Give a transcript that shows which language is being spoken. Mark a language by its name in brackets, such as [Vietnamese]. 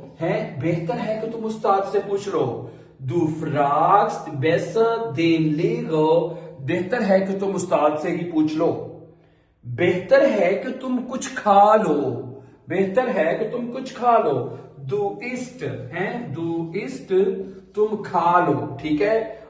[Hindi] है, बेहतर है कि तुम उस्ताद से पूछ लो. [German] Du fragst besser den Lehrer. [Hindi] बेहतर है कि तुम उस्ताद से ही पूछ लो. बेहतर है कि तुम कुछ खा लो. बेहतर है कि तुम कुछ खा लो. [German] Du isst, [Hindi] हैं, [German] du isst, [Hindi] तुम खा लो, ठीक है.